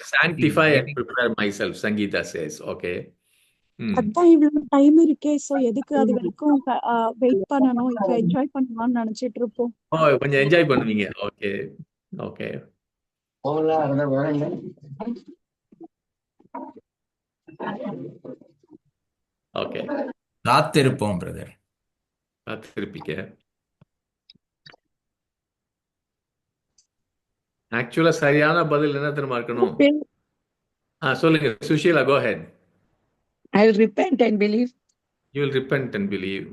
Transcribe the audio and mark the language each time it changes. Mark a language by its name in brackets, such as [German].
[English] sanctify and prepare myself, Sangeetha says. Okay. [Tamil] அதான் இவ்வளவு time இருக்கே, சோ எதுக்கு அது வரைக்கும் வெயிட் பண்ணணும், இப்ப என்ஜாய் பண்ணலாம்னு நினைச்சிட்டு இருப்போம். கொஞ்சம் என்ஜாய் பண்ணுவீங்க. ஓகே. ஓகே. [English] Okay. [Tamil] காத்திருப்போம் பிரதர். காத்திருப்பீங்க. ஆக்சுவலா சரியான பதில் என்ன தெரியுமா இருக்கணும்? சொல்லுங்க Sushila, [English] go ahead. I will repent and believe. You will repent and believe.